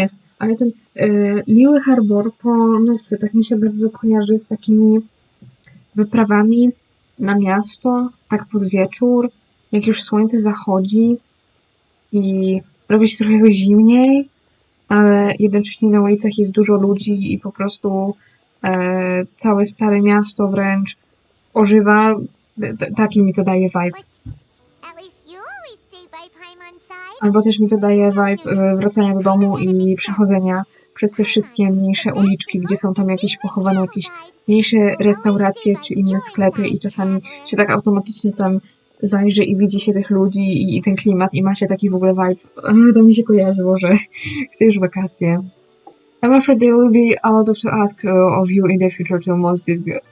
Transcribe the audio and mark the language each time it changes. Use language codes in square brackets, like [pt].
[pl] jest, ale ten Liu Harbor po nocy tak mi się bardzo kojarzy z takimi wyprawami na miasto, tak pod wieczór, jak już słońce zachodzi i robi się trochę zimniej, ale jednocześnie na ulicach jest dużo ludzi i po prostu całe stare miasto wręcz ożywa. Taki mi to daje vibe. [en] At least you always stay by Paimon's side. [pl] Albo też mi to daje vibe wracania do domu i przechodzenia przez te wszystkie mniejsze uliczki, gdzie są tam jakieś pochowane jakieś mniejsze restauracje czy inne sklepy i czasami się tak automatycznie tam zajrzy i widzi się tych ludzi i ten klimat i ma się taki w ogóle vibe. To mi się kojarzyło, że chcę już wakacje. [en] I'm afraid there will be a lot to ask of you in the future to most this...